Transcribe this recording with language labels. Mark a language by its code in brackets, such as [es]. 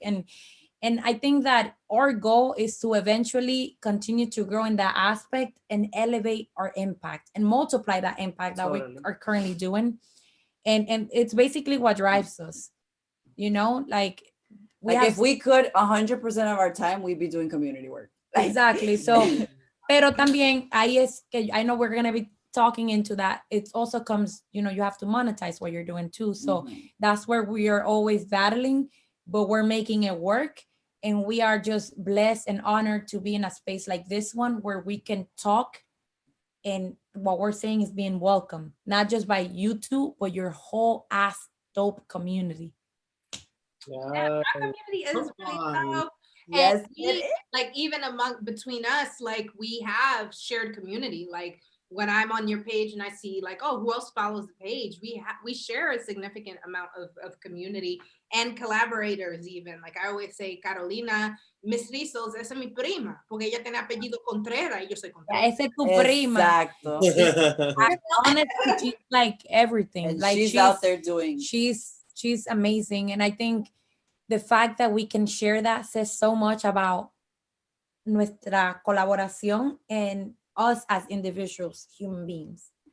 [en] And I think that our goal is to eventually continue to grow in that aspect and elevate our impact and multiply that impact that we are currently doing. And it's basically what drives us, you know, like if we could 100% of our time, we'd be doing community work. Exactly. So, [es] pero también ahí es que [en] I know we're going to be talking into that. It also comes, you know, you have to monetize what you're doing too. So that's where we are always battling, but we're making it work. And we are just blessed and honored to be in a space like this one where we can talk and what we're saying is being welcome, not just by you two, but your whole ass dope community. Yeah, our community is really dope. Yes, and like even between us, like we have shared community. Like when I'm on your page and I see like, oh, who else follows the page? We share a significant amount of community and collaborators even. Like I always say, [es] Carolina, Miss Rizos, esa es mi prima, porque ella tiene apellido Contreras y yo soy Contreras. Esa es tu prima. Exacto. [en] Honestly, she's like everything. And like she's out there doing. She's amazing. And I think the fact that we can share that says so much about [es] nuestra colaboración [en] and us as individuals, human beings.